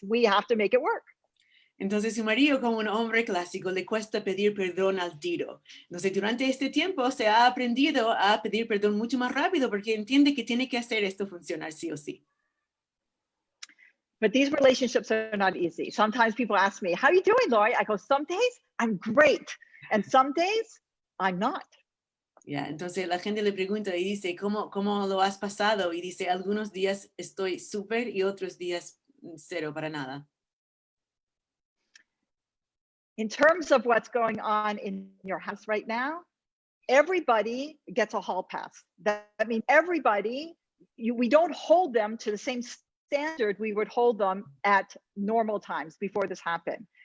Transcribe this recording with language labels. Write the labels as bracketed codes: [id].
[en] We have to make it work. [es] Entonces su marido, como un hombre clásico, le cuesta pedir perdón al tiro. Entonces durante este tiempo se ha aprendido a pedir perdón mucho más rápido porque entiende que tiene que hacer esto funcionar sí o sí. [en] But these relationships are not easy. Sometimes people ask me, how are you doing, Lori? I go, some days I'm great. And some days I'm not. Yeah, [es] entonces la gente le pregunta y dice, ¿cómo lo has pasado? Y dice, algunos días estoy súper y otros días cero para nada. [en] In terms of what's going on in your house right now, everybody gets a hall pass. That means everybody, we don't hold them to the same standard we would hold them at normal times before this happened.